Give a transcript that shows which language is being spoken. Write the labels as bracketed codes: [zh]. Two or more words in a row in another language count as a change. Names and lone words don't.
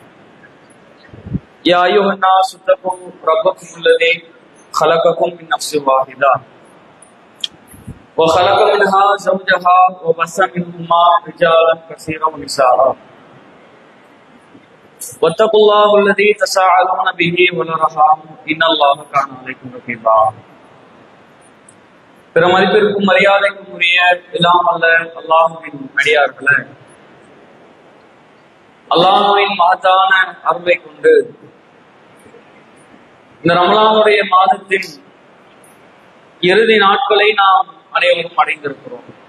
[ar] يا أيها الناس اتقوا ربكم الذي خلقكم من نفس واحدة وخلق منها زوجها وبث منهما رجالا كثيرا ونساء. واتقوا الله الذي تساءلون به والأرحام إن الله كان عليكم رقيبا. [ta] பிற மதிப்பிற்கும் மரியாதைக்கும் உரிய எல்லாம் அல்ல அல்லாஹுவின் அடியார்களே, அல்லாஹுவின் மகத்தான அருளை கொண்டு இந்த ரமலானுடைய மாதத்தின் இறுதி நாட்களை நாம் அனைவரும் அடைந்திருக்கிறோம்.